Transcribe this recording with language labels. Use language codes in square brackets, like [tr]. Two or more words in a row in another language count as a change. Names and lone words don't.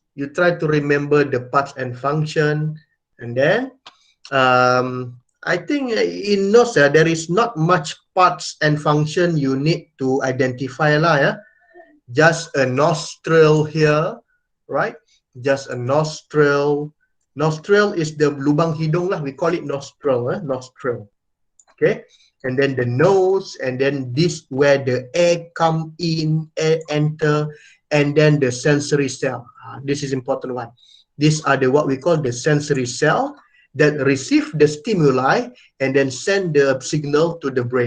[en] You try to remember the parts and function, and then I think in nose there is not much parts and function you need to identify lah, yeah. Just a nostril here, right? Just a nostril. Nostril is the [ms] lubang hidung [en] lah. We call it nostril, nostril. Okay, and then the nose, and then this where the air come in, air enter, and then the sensory cell. This is important one. These are the what we call the sensory cell that receive the stimuli and then send the signal to the brain.